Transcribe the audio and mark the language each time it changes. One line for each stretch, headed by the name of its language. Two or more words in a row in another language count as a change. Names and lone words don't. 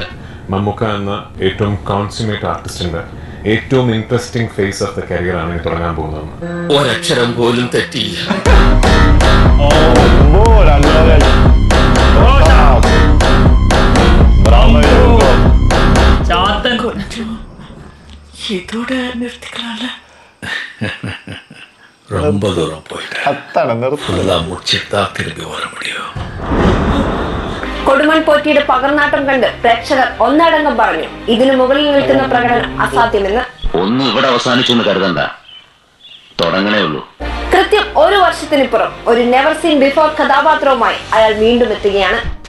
Malayalam: മമ്മൂക്ക എന്ന ഏറ്റവും
English: consummate artist's
Malayalam: ഏറ്റവും
English: interesting phase of the career
Malayalam: ആണ് ഇനി തുടങ്ങാൻ പോകുന്നത്. ഒരക്ഷരം പോലും തെറ്റിയില്ല. ഇതോടെ നിർത്തിക്കളല്ല.
Tamil: ரொம்ப தூரம் போயிட்டேன். முடிச்சுட்டா திரும்பி வர முடியும்.
Malayalam: കൊടുമൺ പോറ്റിയുടെ പകർനാട്ടം കണ്ട് പ്രേക്ഷകർ ഒന്നടങ്കം പറഞ്ഞു ഇതിനു മുകളിൽ നിൽക്കുന്ന പ്രകടനം അസാധ്യമെന്ന്. ഒന്നും ഇവിടെ അവസാനിച്ചു എന്ന് കരുതണ്ട, തുടങ്ങണേ ഉള്ളൂ. കൃത്യം ഒരു വർഷത്തിനിപ്പുറം ഒരു
English: never seen before
Malayalam: കഥാപാത്രവുമായി അയാൾ വീണ്ടും എത്തുകയാണ്.